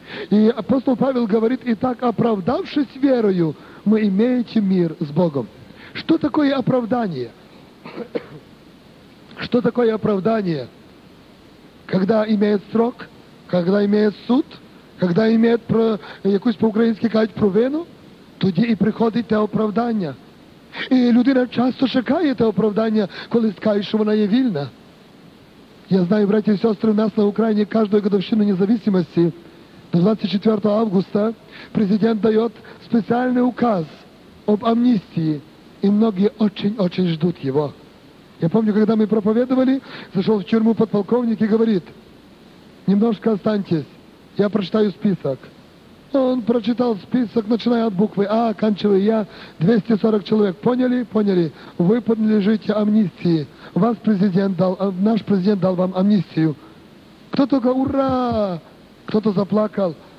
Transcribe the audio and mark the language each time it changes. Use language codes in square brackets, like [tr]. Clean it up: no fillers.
[ru] И апостол Павел говорит: «Итак, оправдавшись верою, мы имеете мир с Богом». Что такое оправдание? Что такое оправдание? Когда имеет срок, когда имеет суд, когда имеет, [uk] якусь по-українськи кажуть, провину, тоді і приходить те оправдання. І людина часто чекає те оправдання, коли скаже, що вона є вільна. Я знаю, браті і сестри, у нас на Україні кожної годовщини незалежності до 24 августа президент дає спеціальний указ об амністії, і многі [ru] очень-очень ждуть [uk] його. Я пам'ятаю, коли ми проповідували, зайшов в тюрму подполковник і говорить: [ru] «Немножко останьтесь. Я прочитаю список». Он прочитал список, начиная от буквы «А», оканчивая «Я». 240 человек. Поняли? Поняли. Вы подлежите амнистии. Вас президент дал, наш президент дал вам амнистию. Кто-то говорит: «Ура!» Кто-то заплакал.